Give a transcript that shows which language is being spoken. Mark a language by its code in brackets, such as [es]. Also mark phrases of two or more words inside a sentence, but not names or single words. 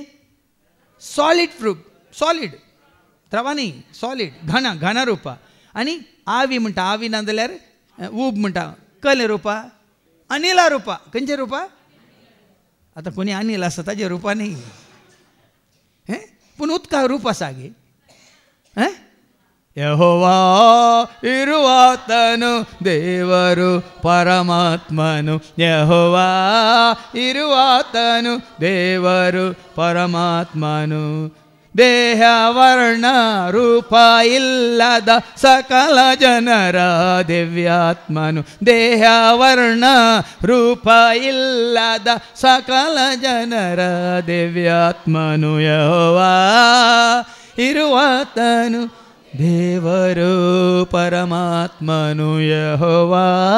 [kok] सॉलीड रूप सॉलीड द्रवा न्ही सॉलीड घाणा रुपा आनी आवी म्हणटा आवी ना जाल्यार ऊब म्हणटा कले रुपा अनिला रुपा खंयचे रुपा आतां कोणी अनिल आसा ताजे रुपा न्ही पूण उदका रूप आसा गे [kn] ಯೆಹೋವಾ ಇರುವಾತನು ದೇವರು ಪರಮಾತ್ಮನು ಯೆಹೋವಾ ಇರುವಾತನು ದೇವರು ಪರಮಾತ್ಮನು ದೇಹ ವರ್ಣ ರೂಪ ಇಲ್ಲದ ಸಕಲ ಜನರ ದಿವ್ಯಾತ್ಮನು ದೇಹ ವರ್ಣ ರೂಪ ಇಲ್ಲದ ಸಕಲ ಜನರ ದಿವ್ಯಾತ್ಮನು ಯೆಹೋವಾ ಇರುವಾತನು ದೇವರು ಪರಮಾತ್ಮನು ಯೆಹೋವಾ